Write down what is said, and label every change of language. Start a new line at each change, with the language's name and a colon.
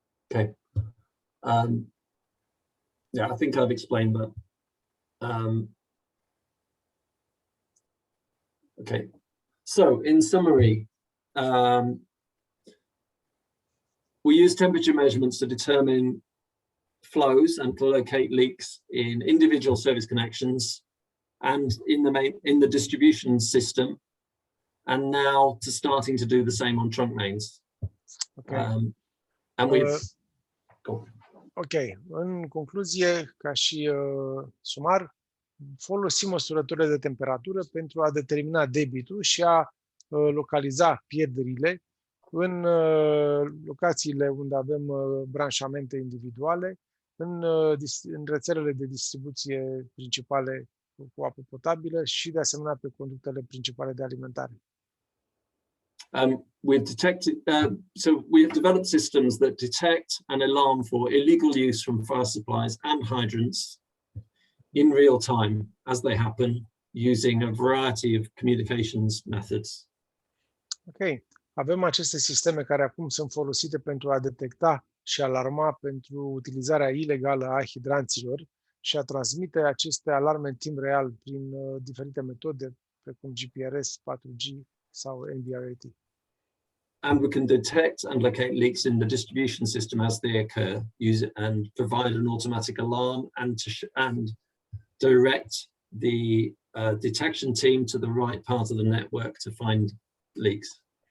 English: Okay. Yeah, I think I've explained that. Okay. So, in summary, we use temperature measurements to determine flows and to locate leaks in individual service connections and in the distribution system, and now to starting to do the same on trunk mains. Okay. And we've
Romanian: Ok, în concluzie, ca și sumar, folosim măsurătorile de temperatură pentru a determina debitul și a localiza pierderile în locațiile unde avem branșamente individuale, în rețelele de distribuție principale cu apă potabilă și, de asemenea, pe conductele principale de alimentare.
English: So we have developed systems that detect and alarm for illegal use from fire supplies and hydrants in real time as they happen, using a variety of communications methods.
Romanian: Ok. Avem aceste sisteme care acum sunt folosite pentru a detecta și alarma pentru utilizarea ilegală a hidranților și a transmite aceste alarme în timp real prin diferite metode, precum GPRS, 4G, sau NBRAT.
English: And we can detect and locate leaks in the distribution system as they occur, use it and provide an automatic alarm and direct the detection team to the right part of the network to find leaks.